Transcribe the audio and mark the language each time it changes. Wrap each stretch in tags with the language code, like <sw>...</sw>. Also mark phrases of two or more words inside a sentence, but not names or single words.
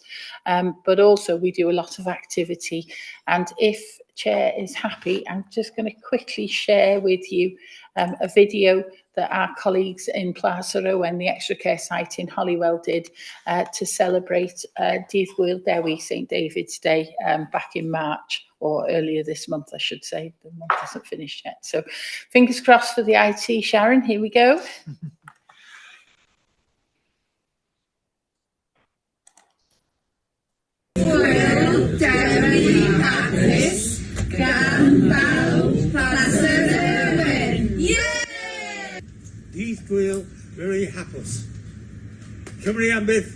<en>But also we do a lot of activity. And if Chair is happy, I'm just going to quickly share with you a video that our colleagues in Plasero and the Extra Care site in Holywell did to celebrate</en> <cy>Dydd Gwyl Dewi,</cy> <en>St David's Day, back in March, or earlier this month, I should say. The month hasn't finished yet. So fingers crossed for the IT. Sharon, here we go.</en> <cy>Gwyl Dewi hapus gan bawb Plasero.</cy> <en>Yeah!</en> <cy>Dydd Gwyl very hapus. Cymru am byth.</cy>